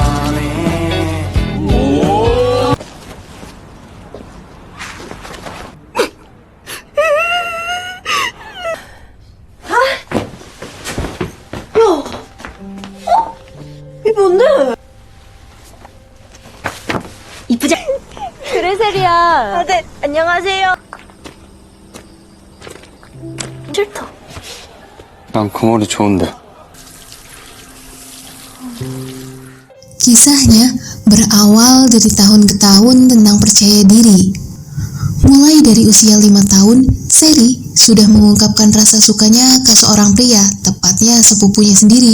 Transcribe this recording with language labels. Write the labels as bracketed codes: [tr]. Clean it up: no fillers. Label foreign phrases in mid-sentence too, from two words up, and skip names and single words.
[ko] 이게 뭔데? 이쁘지? 그래 세리야. 아, 네. 안녕하세요. 싫다. 난 그 머리 좋은데. [id] Kisahnya berawal dari tahun ke tahun tentang percaya diri. Mulai dari usia 5 tahun, Seri sudah mengungkapkan rasa sukanya ke seorang pria, tepatnya sepupunya sendiri.